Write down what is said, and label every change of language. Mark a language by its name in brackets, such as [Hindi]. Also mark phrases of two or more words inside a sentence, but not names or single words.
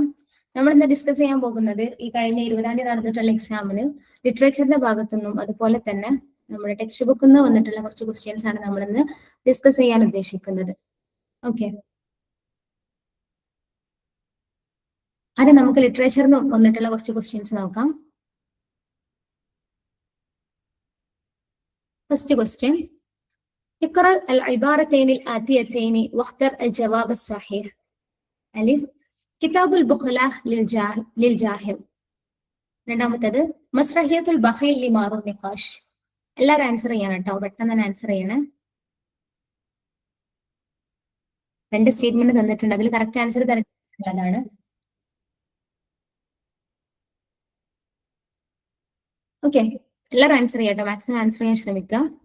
[Malayalam] നമ്മൾ ഇന്ന് ഡിസ്കസ് ചെയ്യാൻ പോകുന്നത് ഈ കഴിഞ്ഞ 20-ാം തീയതി നടന്നിട്ടുള്ള എക്സാമിന് ലിറ്ററേച്ചറിന്റെ ഭാഗത്തുനിന്നും അതുപോലെ തന്നെ നമ്മുടെ ടെക്സ്റ്റ് ബുക്കിൽ നിന്ന് വന്നിട്ടുള്ള കുറച്ച് ക്വസ്റ്റ്യൻസ് ആണ് നമ്മൾ ഇന്ന് ഡിസ്കസ് ചെയ്യാൻ ഉദ്ദേശിക്കുന്നത്. ഓക്കെ, അത് നമുക്ക് ലിറ്ററേച്ചറിൽ നിന്ന് വന്നിട്ടുള്ള കുറച്ച് ക്വസ്റ്റ്യൻസ് നോക്കാം. [English] first question, [Arabic] اقرأ العبارتين الآتيتين واختر الجواب الصحيح. ألف كتاب البخلاء للجاهل. രണ്ടാമത്തേത് مسرحية البخيل لمارون نقاش. [Malayalam] എല്ലാവരും ആൻസർ ചെയ്യണം കേട്ടോ, പെട്ടെന്ന് തന്നെ ആൻസർ ചെയ്യണേ. രണ്ട് സ്റ്റേറ്റ്മെന്റ് തന്നിട്ടുണ്ട്, അതിൽ [English] correct answer [Malayalam] തരേണ്ടതാണ്. ഓക്കെ, എല്ലാവരും ആൻസർ ചെയ്യട്ടോ, [English] maximum answer [Malayalam] ചെയ്യാൻ ശ്രമിക്കുക.